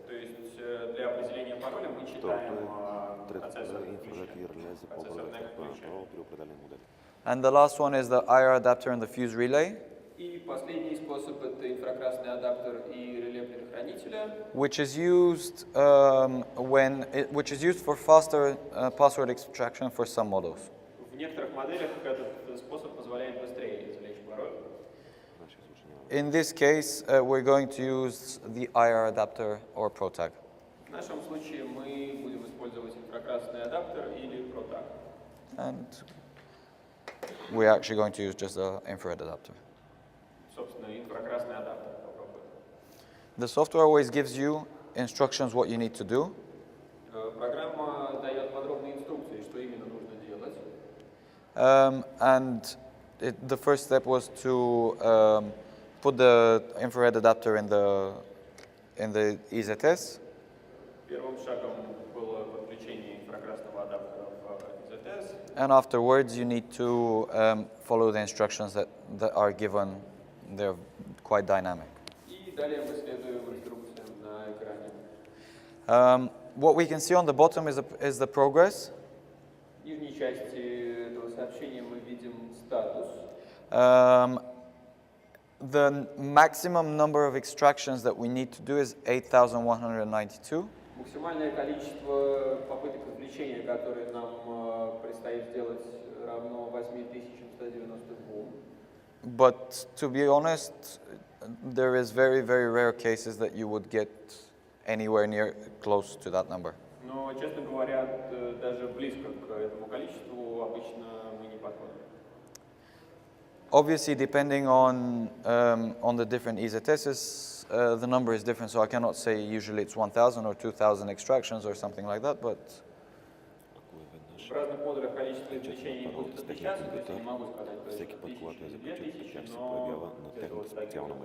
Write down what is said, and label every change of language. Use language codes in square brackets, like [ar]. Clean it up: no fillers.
[ru] То есть для определения пароля мы читаем процессор ключа. Процессор neck ключа. [en] And the last one is the IR adapter and the fuse relay, [ru] И последний способ это инфракрасный адаптер и реле предохранителя, [en] which is used for faster password extraction for some models. [ru] В некоторых моделях этот способ позволяет быстрее извлечь пароль. [en] In this case, we're going to use the IR adapter or ProTag. [ru] В нашем случае мы будем использовать инфракрасный адаптер или ProTag. [en] And we're actually going to use just the infrared adapter. [ru] Собственно, инфракрасный адаптер попробуем. [en] The software always gives you instructions what you need to do. [ru] Программа дает подробные инструкции, что именно нужно делать. [en] And the first step was to put the infrared adapter in the EZS. [ru] Первым шагом было подключение инфракрасного адаптера в EZS. [en] And afterwards, you need to follow the instructions that are given. They're quite dynamic. [ru] И далее мы следуем инструкциям на экране. [en] What we can see on the bottom is the progress. [ru] В нижней части этого сообщения мы видим статус. [en] The maximum number of extractions that we need to do is 8,192. [ru] Максимальное количество попыток извлечения, которые нам предстоит сделать, равно 8192. [en] But to be honest, there is very, very rare cases that you would get anywhere near close to that number. [ru] Но, честно говоря, даже близко к этому количеству обычно мы не подходим. [en] Obviously, depending on the different EZSs, the number is different. So I cannot say usually it's 1,000 or 2,000 extractions or something like that. But [ru] В разных модулях количество извлечений будет отличаться, то есть я не могу сказать, что это 1000 или 2000, но где-то вот такие